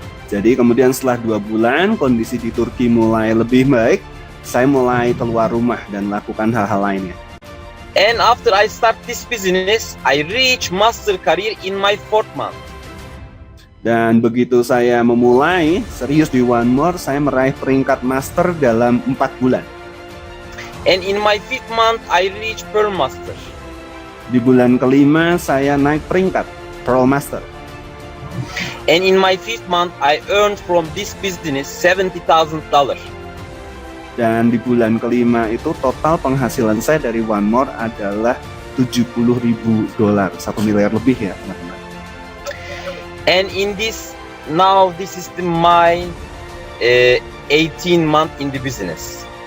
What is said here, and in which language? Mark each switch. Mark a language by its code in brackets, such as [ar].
[id] Jadi kemudian setelah 2 bulan kondisi di Turki mulai lebih baik, saya mulai keluar rumah dan lakukan hal-hal lainnya. [en] And after I start this business, I reach master career in my 4th month. [id] Dan begitu saya memulai serius di One More, saya meraih peringkat master dalam 4 bulan. [en] And in my 5th month, I reach Pearl Master. [id] Di bulan kelima, saya naik peringkat Pearl Master. [en] And in my 5th month, I earned from this business $70,000. [id] Dan di bulan kelima itu total penghasilan saya dari One More adalah $70.000, $1 miliar lebih ya teman-teman. [en] And in this, now this is my 18 month in the business.